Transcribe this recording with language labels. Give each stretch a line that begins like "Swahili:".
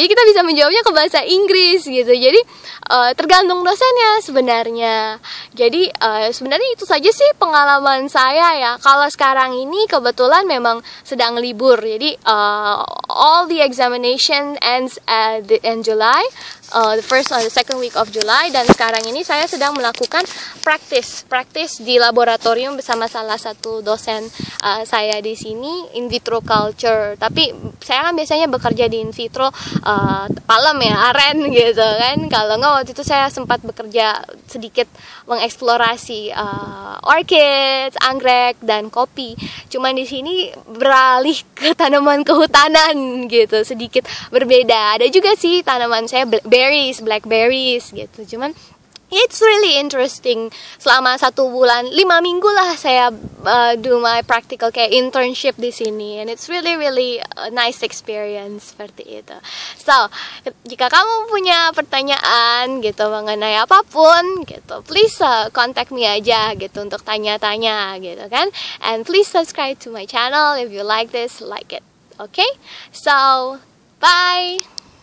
Indonesian: Jadi kita bisa menjawabnya ke bahasa Inggris gitu. Jadi tergantung dosennya sebenarnya. Jadi sebenarnya itu saja sih pengalaman saya ya. Kalau sekarang ini kebetulan memang sedang libur.
English: Jadi all the examination ends in July. The first or the second week of July,
Indonesian: dan sekarang ini saya sedang melakukan practice di laboratorium bersama salah satu dosen saya di sini, in vitro culture. Tapi saya kan biasanya bekerja di in vitro palem ya, aren gitu kan. Kalau nggak, waktu itu saya sempat bekerja sedikit mengeksplorasi orchids, anggrek, dan kopi. Cuman di sini beralih ke tanaman kehutanan gitu, sedikit berbeda. Ada juga sih tanaman saya blackberries gitu.
English: Cuman it's really interesting.
Indonesian: Selama 1 bulan, 5 minggu lah saya
English: do my practical
Indonesian: kayak internship di sini,
English: and it's really a nice experience
Indonesian: seperti itu. So, jika kamu punya pertanyaan gitu mengenai apapun gitu,
English: please contact me
Indonesian: aja gitu untuk tanya-tanya gitu kan.
English: And please subscribe to my channel if you like this, like it. Okay? So, bye.